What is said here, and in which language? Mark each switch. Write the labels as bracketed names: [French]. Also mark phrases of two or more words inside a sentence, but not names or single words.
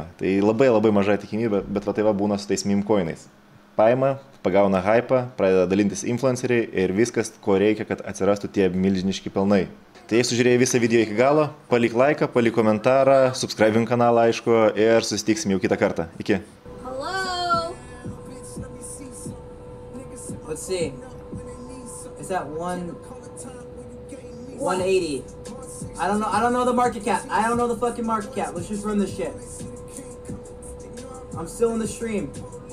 [Lithuanian] Tai labai labai maža tikimybė, bet va tai va būna su tais meme-coinais. Paima, pagauna hypą, pradeda dalintis influenceriai ir viskas, ko reikia, kad atsirastų tie milžiniški pelnai. Tai jei sužiūrėjai visą video iki galo, palik laiką, palik komentarą, subscribink kanalą, aišku, ir susitiksim jau kitą kartą. Iki. [English] Hello? Let's see. It's at 180. I don't know the market cap. I don't know the fucking market cap. Let's just run this shit. I'm still in the stream.